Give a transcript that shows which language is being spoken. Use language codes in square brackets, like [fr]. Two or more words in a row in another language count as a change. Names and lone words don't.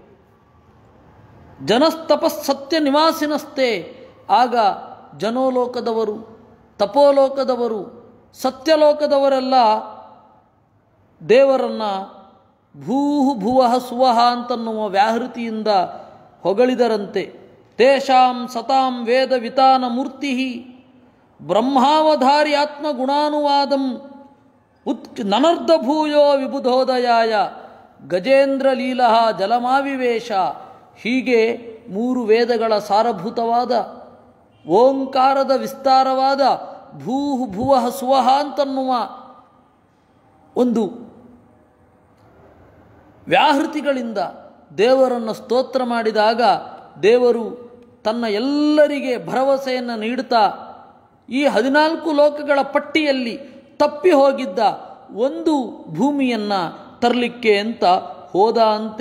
[sa] ಜನಸ್ತಪಸ್ಸತ್ಯ ನಿವಾಸಿನಸ್ತೆ, [kn] ಆಗ ಜನೋಲೋಕದವರು, ತಪೋಲೋಕದವರು, ಸತ್ಯಲೋಕದವರೆಲ್ಲ ದೇವರನ್ನು [sa] ಭೂಹು ಭುವಃ ಸುವಹ [kn] ಅಂತನ್ನುವ ವ್ಯಾಹೃತಿಯಿಂದ ಹೊಗಳಿದರಂತೆ. [sa] ತೇಷಾಂ ಸತಾಂ ವೇದ ವಿತಾನ ಮೂರ್ತಿ ಬ್ರಹ್ಮಾವಧಾರ್ಯಾತ್ಮ ಗುಣಾನುವಾದಂ ನನರ್ಧಭೂಯೋ ವಿಬುಧೋದಯಾಯ ಗಜೇಂದ್ರ ಲೀಲಃ ಜಲಮಾವಿವೇಶ. [kn] ಹೀಗೆ 3 ವೇದಗಳ ಸಾರಭೂತವಾದ ಓಂಕಾರದ ವಿಸ್ತಾರವಾದ [sa] ಭೂಹು ಭುವಃ ಸುವಹ [kn] ಅಂತನ್ನುವ ಒಂದು ವ್ಯಾಹೃತಿಗಳಿಂದ ದೇವರನ್ನು ಸ್ತೋತ್ರ ಮಾಡಿದಾಗ ದೇವರು ತನ್ನ ಎಲ್ಲರಿಗೆ ಭರವಸೆಯನ್ನು ನೀಡುತ್ತಾ ಈ 14 ಲೋಕಗಳ ಪಟ್ಟಿಯಲ್ಲಿ ತಪ್ಪಿ ಹೋಗಿದ್ದ ಒಂದು ಭೂಮಿಯನ್ನು ತರಲಿಕ್ಕೆ ಅಂತ ಹೋದ ಅಂತೆ.